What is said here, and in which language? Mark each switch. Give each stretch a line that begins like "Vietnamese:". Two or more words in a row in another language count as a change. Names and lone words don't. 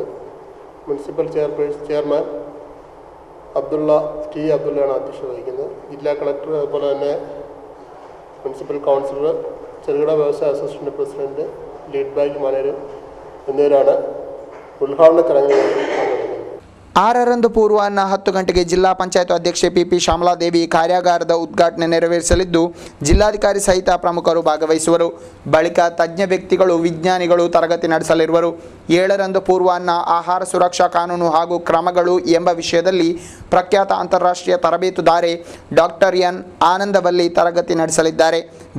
Malayalam: മുനിസിപ്പൽ ചെയർമാൻ അബ്ദുള്ള അബ്ദുള്ളയാണ് അധ്യക്ഷത വഹിക്കുന്നത്. ജില്ലാ കളക്ടർ, അതുപോലെ തന്നെ മുനിസിപ്പൽ കൗൺസിലർ, ചെറുകിട വ്യവസായ അസോസിയേഷൻ പ്രസിഡന്റ്, ലീഡ് ബാങ്ക് മാനേജർ എന്നിവരാണ് ഉദ്ഘാടന ചടങ്ങിൽ പങ്കെടുക്കുന്നത്.
Kannada: 6ರಂದು ಪೂರ್ವಾಹ್ನ 10 ಗಂಟೆಗೆ ಜಿಲ್ಲಾ ಪಂಚಾಯತ್ ಅಧ್ಯಕ್ಷೆ PP ಶ್ಯಾಮಲಾದೇವಿ ಕಾರ್ಯಾಗಾರದ ಉದ್ಘಾಟನೆ ನೆರವೇರಿಸಲಿದ್ದು, ಜಿಲ್ಲಾಧಿಕಾರಿ ಸಹಿತ ಪ್ರಮುಖರು ಭಾಗವಹಿಸುವರು. ಬಳಿಕ ತಜ್ಞ ವ್ಯಕ್ತಿಗಳು, ವಿಜ್ಞಾನಿಗಳು ತರಗತಿ ನಡೆಸಲಿರುವರು. 7ರಂದು ಪೂರ್ವಾಹ್ನ ಆಹಾರ ಸುರಕ್ಷಾ ಕಾನೂನು ಹಾಗೂ ಕ್ರಮಗಳು ಎಂಬ ವಿಷಯದಲ್ಲಿ ಪ್ರಖ್ಯಾತ ಅಂತಾರಾಷ್ಟ್ರೀಯ ತರಬೇತುದಾರೆ ಡಾಕ್ಟರ್ N ಆನಂದವಲ್ಲಿ ತರಗತಿ ನಡೆಸಲಿದ್ದಾರೆ.